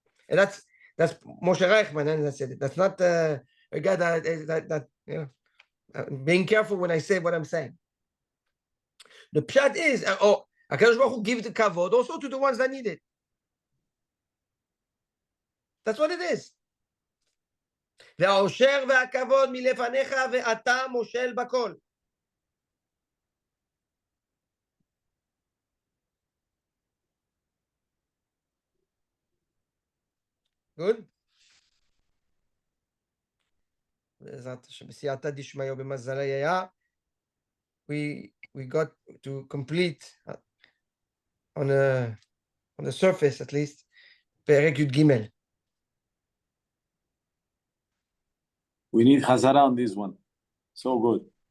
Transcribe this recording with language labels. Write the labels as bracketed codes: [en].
[en] And that's Moshe Reichman, and that's it. That's not a guy that being careful when I say what I'm saying. The pshat is, HaKadosh Baruch Hu gives the kavod also to the ones that need it. That's what it is. [he] והעושר והכבוד מלפניך ואתה מושל בכל. [en] Good? [he] בעזרת השם, בסייעתא דשמיא ובמזלי היה. [en] We got to complete on the surface at least פרק י"ג. We need Hazara on this one. So good.